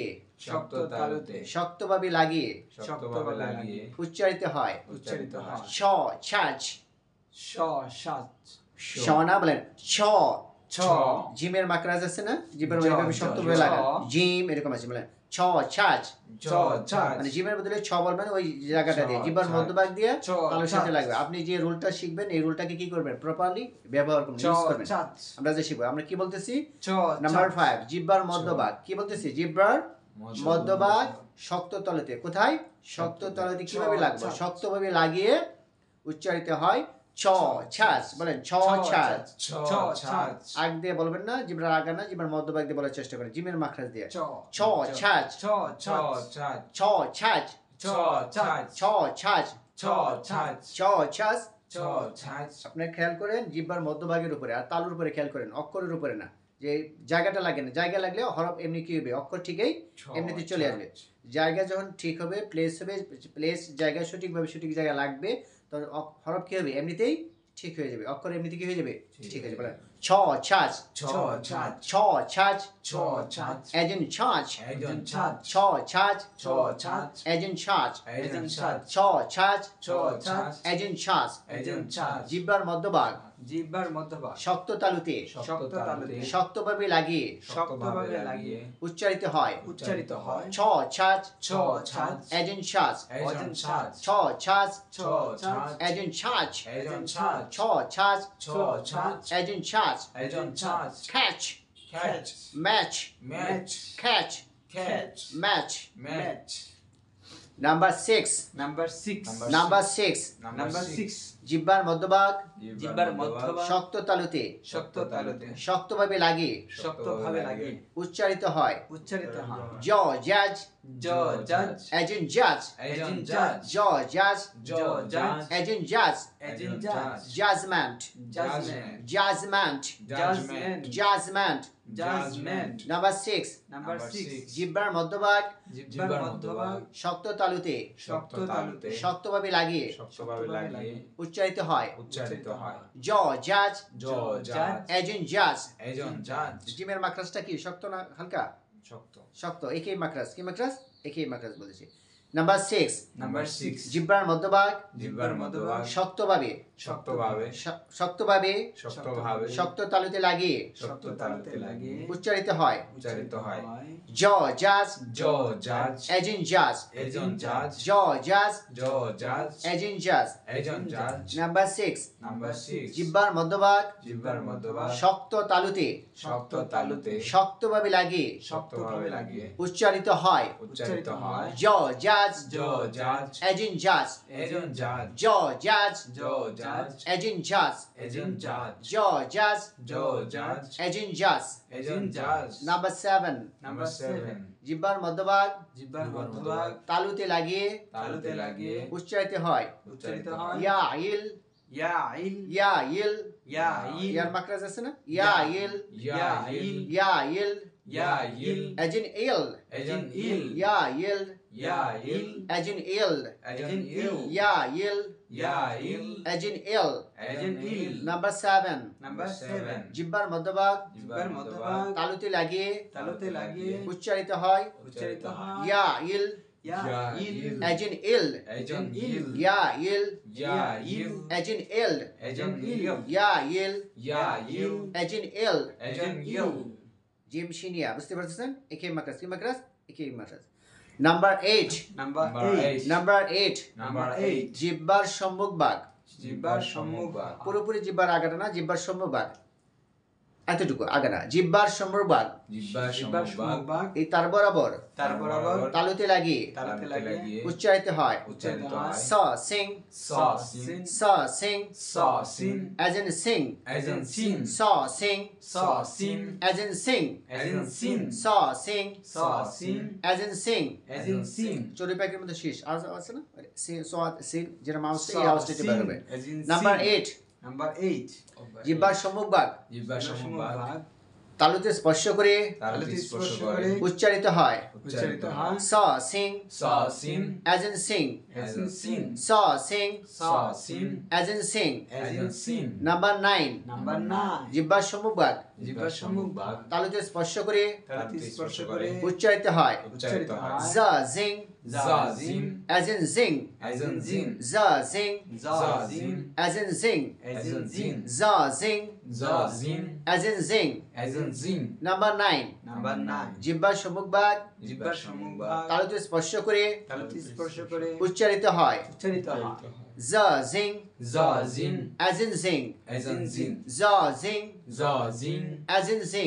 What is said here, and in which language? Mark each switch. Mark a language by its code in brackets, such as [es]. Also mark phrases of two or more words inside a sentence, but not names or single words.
[bn] শক্ত তালুতে শক্তভাবে লাগিয়ে শক্তভাবে লাগিয়ে উচ্চারিত হয় উচ্চারিত হয় ছ ছাচ শ সাত শ না বলেন ছ ছ জিমের মাকরাজ আছে না জিমের জ, এইভাবে জ, শক্তভাবে জ। লাগান জিম এরকম আছে বলেন ছ ছাচ ছ ছাচ মানে জিমের বদলে ছ বলবেন ওই জায়গাটা দিয়ে ছ, জিহ্বার ছাচ। মধ্যভাগ দিয়ে ছ, তালুর সাথে ছাচ। লাগবে আপনি যে রুলটা শিখবেন এই রুলটাকে কি করবেন প্রপারলি ব্যবহার করবেন ছ ইউজ করবেন ছাচ আমরা যে শিখবো আমরা কি বলতেছি ছ নাম্বার ছাচ। 5 জিহ্বার মধ্যভাগ কি বলতেছি জিহ্বার মধ্যভাগ শক্ত তলতে কোথায় শক্ত তলতে কিভাবে ছ, লাগবে ছাচ। শক্তভাবে লাগিয়ে উচ্চারিত হয় ছ ছাচ বলেন ছ ছাচ ছ ছাচ আগ দিয়ে বলবেন না জিহ্বার আগা না জিহ্বার মধ্যভাগ দিয়ে বলার চেষ্টা করেন জিমের মাখরাজ দিয়ে ছ ছ ছাচ ছ ছাচ ছ ছাচ ছ ছাচ ছ ছাচ ছ ছাচ ছ ছাচ ছ ছাচ আপনি খেয়াল করেন জিহ্বার মধ্যভাগের উপরে আর তালুর উপরে খেয়াল করেন অক্ষরের উপরে না যে জায়গাটা লাগে না জায়গা লাগলে হরফ এমনি কি হবে অক্ষর ঠিকই এমনিতে চলে আসবে জায়গা যখন ঠিক হবে প্লেস জায়গা সঠিক জায়গা লাগবে তখন হরফ কি হবে এমনিতেই ঠিক হয়ে যাবে অক্ষর এমনিতে কি হয়ে যাবে ঠিক হয়ে যাবে বলেন ছ ছাচ ছ ছাচ ছ ছাচ ছ ছাচ এজন ছাচ একজন ছাচ ছ ছাচ ছ ছাচ এজন ছাচ একজন ছাচ ছ ছাচ ছ ছাচ এজন ছাচ একজন ছাচ জিহ্বার মধ্যভাগ জিহ্বার মধ্যভাগ শক্ত তালুতে শক্ত তালুতে শক্তভাবে লাগিয়ে শক্তভাবে লাগিয়ে উচ্চারিত হয় উচ্চারিত হয় ছ ছাচ ছ ছাচ এজন ছাচ একজন ছাচ ছ ছাচ ছ ছাচ এজন ছাচ একজন ছাচ ছ ছাচ ছ ছাচ এজন ছাচ একজন ছাচ ক্যাচ ক্যাচ ম্যাচ ম্যাচ ক্যাচ ক্যাচ ম্যাচ ম্যাচ নাম্বার 6 নাম্বার 6 নাম্বার 6 নাম্বার 6 জিহ্বার মধ্যভাগ জিহ্বার মধ্যভাগ শক্ত তালুতে শক্ত তালুতে শক্তভাবে লাগিয়ে শক্তভাবে লাগিয়ে উচ্চারিত হয় উচ্চারিত হয় জ জাজ জ জাজ এজন জাজ একজন জাজ জ জাজ জ জাজ এজন জাজ একজন জাজ জাজমেন্ট জাজমেন্ট জাজমেন্ট জাজমেন্ট জাজমেন্ট জাজমেন্ট নাম্বার 6 নাম্বার 6 জিহ্বার মধ্যভাগ জিহ্বার মধ্যভাগ শক্ত তালুতে শক্ত তালুতে শক্তভাবে লাগিয়ে শক্তভাবে লাগিয়ে উচ্চারিত হয় উচ্চারিত হয় জ জাজ জ জাজ এজন জাজ একজন জাজ জিমের মাকরাজটা কি শক্ত না হালকা শক্ত শক্ত একই মাকরাজ কি মাকরাজ একই মাকরাজ বলেছি নাম্বার 6 নাম্বার 6 জিহ্বার মধ্যভাগ জিহ্বার মধ্যভাগ শক্তভাবে শক্তভাবে শক্তভাবে শক্তভাবে শক্ত তালুতে লাগিয়ে শক্ত তালুতে লাগিয়ে উচ্চারিত হয় উচ্চারিত হয় জ জাজ জ জাজ এজন জাজ একজন জাজ জ জাজ জ জাজ এজন জাজ একজন জাজ নাম্বার 6 নাম্বার 6 জিহ্বার মধ্যভাগ জিহ্বার মধ্যভাগ শক্ত তালুতে শক্ত তালুতে শক্তভাবে লাগিয়ে শক্তভাবে লাগিয়ে উচ্চারিত হয় উচ্চারিত হয় জ জাজ জ জাজ এজন জাজ একজন জাজ জ জাজ জ জাজ এজন জাজ একজন জাজ জ জাজ জ জাজ এজন জাজ একজন জাজ নাম্বার 7 নাম্বার 7 জিহ্বার মধ্যভাগ জিহ্বার মধ্যভাগ তালুতে লাগিয়ে তালুতে লাগিয়ে উচ্চারিত হয় উচ্চারিত হয় ইয়া ইল ইয়া ইল ইয়া ইল ইয়া ইল ইয়ার মাকরাজ আছে না ইয়া ইল ইয়া ইল ইয়া ইল ইয়া ইল এজন ইল একজন ইল ইয়া ইল ইয়া ইল এজন ইল একজন ইল ইয়া ইল ইয়া ইল এজন ইল একজন ইল নাম্বার 7 নাম্বার 7 জিহ্বার মধ্যভাগ জিহ্বার মধ্যভাগ তালুতে লাগিয়ে তালুতে লাগিয়ে উচ্চারিত হয় উচ্চারিত হয় ইয়া ইল [en] Ya, il. as in ill, As in il. ya ill, Ya, il. as in ill, As in il. ya ill, Ya, il. as in ill. As in il. [bn] জিম শিনিয়া বুঝতে পারছেন? একে মাকরাস কি মাকরাস? একে মাকরাস। নাম্বার 8, [en] Number 8. [bn] নাম্বার 8, [en] Number 8. [bn] জিহ্বার সম্মুখভাগ। জিহ্বার সম্মুখভাগ। পুরোপুরি জিহ্বার আগাটা না, জিহ্বার সম্মুখভাগ, এতটুকু আগে না। জিহ্বার সম্মুখভাগ জিহ্বার জিহ্বার সম্মুখভাগ। সম্মুখভাগ এই তার বরাবর তার বরাবর তালুতে লাগিয়ে তালুতে লাগিয়ে উচ্চারিত হয়। উচ্চারিত হয়। স সিং, [en] Sa, sin. [bn] স সিং, [en] Sa, sin. as in sing, As in sin. [bn] স সিং, [en] Sa, sin. as in sing, As in sin. [bn] স সিং, [en] Sa, sin. as in sing। As in sin. [bn] চড়ুই পাখির মধ্যে শীষ আর আছে না, সিং যেটা মাউসটা [en] Sa, [bn] এই আওয়াজটা [en] sin. [bn] বের হবে। [en] As in [bn] নাম্বার [en] sin. [bn] 8, [en] Number 8 [bn] জিহ্বার সম্মুখভাগ জিহ্বার সম্মুখভাগ। তালুতে স্পর্শ করে তালুতে স্পর্শ করে উচ্চারিত হয়। উচ্চারিত হয়। স সিং, [en] Sa, sin. as in sing, As in sin. [bn] স সিং, [en] Sa, sin. as in sing। As in sin. [bn] নাম্বার 9, [en] Number 9 [bn] জিহ্বার সম্মুখভাগ জিহ্বার সম্মুখভাগ। তালুতে স্পর্শ করে তালুতে স্পর্শ করে উচ্চারিত হয়। উচ্চারিত হয়। জ জিং, [en] Za, zin. as in zing, As in zin. [bn] জ জিং, [en] Za, Za, zin. zin. as in zing, As in zin. [bn] জ জিং, [en] Za, zin. as in zing। As in zin. [bn] নাম্বার 9, [en] Number 9 [bn] জিহ্বার সম্মুখভাগ জিহ্বার সম্মুখভাগ তালুতে স্পর্শ করে তালুতে স্পর্শ করে উচ্চারিত হয়। উচ্চারিত হয়। জ জিং, [en] Za, zin. as in zing, As in zin. [bn] জ জিং, [en] Za, zin. as in zing,